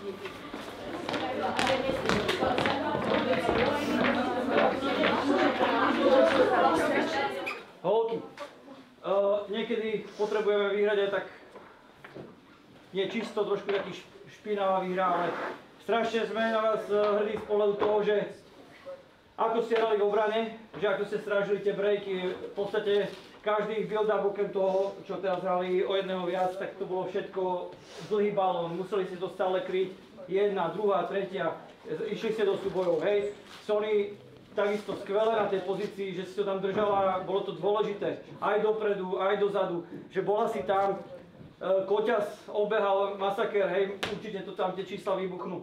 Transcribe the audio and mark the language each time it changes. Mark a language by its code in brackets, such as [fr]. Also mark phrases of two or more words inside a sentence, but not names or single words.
[sk] Holky, niekedy potrebujeme vyhrať aj tak nie čisto, trošku taký špinavá výhra, ale strašne sme na vás hrdí z pohľadu toho, že ako ste hrali v obrane, že ako ste strážili tie breaky, v podstate každý build-up okrem toho, čo teraz hrali o jedného viac, tak to bolo všetko dlhý balón, museli ste to stále kryť, jedna, druhá, tretia, išli ste do súbojov, hej. Sony takisto skvelé na tej pozícii, že si to tam držala, bolo to dôležité, aj dopredu, aj dozadu, že bola si tam, Koťas obehal masaker, hej, určite to tam tie čísla vybuchnú.